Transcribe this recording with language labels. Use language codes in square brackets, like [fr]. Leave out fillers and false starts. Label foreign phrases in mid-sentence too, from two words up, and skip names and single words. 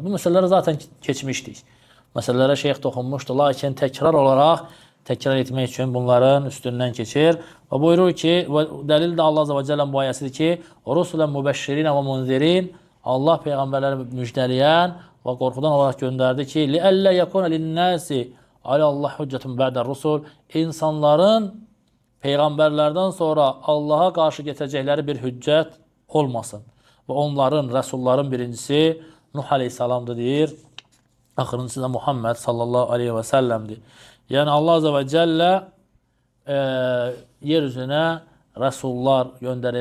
[az] Bu məsələlərə zaten keçmişdik. Məsələlərə şeyx toxunmuşdu, lakin təkrar olaraq təkrar etmək üçün bunların üstündən keçir. Və buyurur ki, dəlil də Allah Azza və Cəllənin bu ayəsidir ki, [ar] "رسلا مبشرين ومنذرين", [az] Allah peyğəmbərləri müjdələyən və qorxudan olaraq göndərdi ki, [ar] "لئلا يكون للناس على الله حجة بعد الرسل", [az] insanların peyğəmbərlərdən sonra Allaha qarşı gətirəcəkləri bir hüccət olmasın. Və onların, rəsulların birincisi Nuh əleyhissalamdır deyir. Axırıncısı da Muhammed [ar] صلى الله عليه وسلم. [az] Yəni Allah [ar] عز وجل [az] yer üzünə rəsullar göndərir.